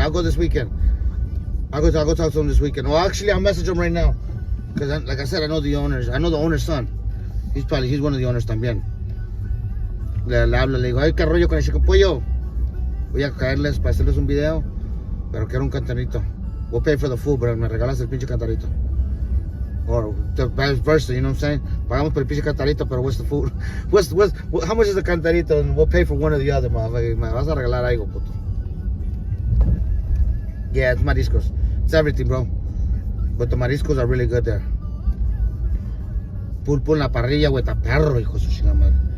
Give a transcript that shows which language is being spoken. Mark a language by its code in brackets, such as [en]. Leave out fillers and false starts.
[en] I'll go talk to him this weekend. Well, actually, I'll message him right now. Because, like I said, I know the owners. I know the owner's son. He's one of the owners también. [es] Le hablo, le digo, ay, qué rollo con el chico pollo. Voy a caerles para hacerles un video. Pero quiero un cantarito. [en] We'll pay for the food, [es] pero me regalas el pinche cantarito. [en] Or the vice versa, you know what I'm saying? [es] Pagamos por el pinche cantarito, pero [en] what's the food? How much is the cantarito? And we'll pay for one or the other, motherfucker. [es] Me vas a regalar algo, puto. [en] Yeah, it's mariscos. It's everything, bro. But the mariscos are really good there. [es] Pulpo en la parrilla, güey, está perro, hijo de su chingada madre.